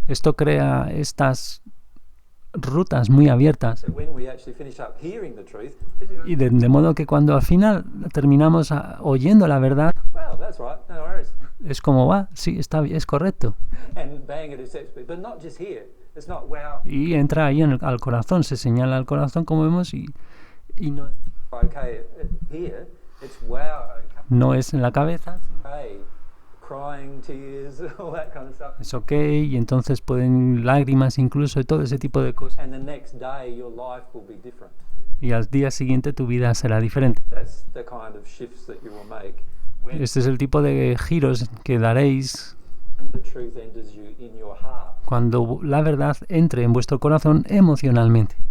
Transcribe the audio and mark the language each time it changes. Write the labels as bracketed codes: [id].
[es] esto crea estas rutas muy abiertas. [en] that when we actually finish up hearing the truth, [es] Y de modo que cuando al final terminamos oyendo la verdad, [en] well, that's right, no worries. [es] es como, va, sí, está bien, es correcto. [en] And bang, it accepts me. But not just here. It's not, wow, [es] Y entra ahí al corazón, se señala al corazón, como vemos, y no, [en] okay, here, it's wow, [es] no es en la cabeza, [en] okay, crying, tears, all that kind of stuff. [es] es ok, y entonces pueden lágrimas incluso, y todo ese tipo de cosas. [en] And the next day, your life will be different. [es] Y al día siguiente tu vida será diferente. [en] That's the kind of shifts that you will make when [es] Este es el tipo de giros que daréis [en] the truth enters you in your heart, [es] cuando la verdad entre en vuestro corazón emocionalmente.